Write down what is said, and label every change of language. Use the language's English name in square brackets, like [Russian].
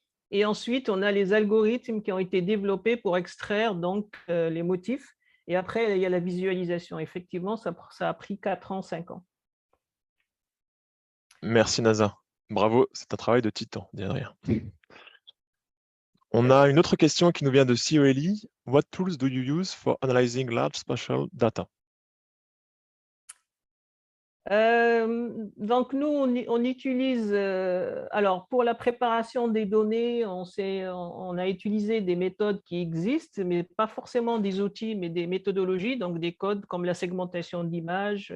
[French] Et ensuite, on a les algorithmes qui ont été développés pour extraire donc, les motifs. Et après, il y a la visualisation. Effectivement, ça a pris 4 ans, 5 ans. Merci Nasa. Bravo, c'est un travail de titan, dit Adrien. On a une autre question qui nous vient de COLI. [English] What tools do you use for analyzing large spatial data? [French] Donc, nous, on utilise, alors pour la préparation des données, on a utilisé des méthodes qui existent, mais pas forcément des outils, mais des méthodologies, donc des codes comme la segmentation d'images.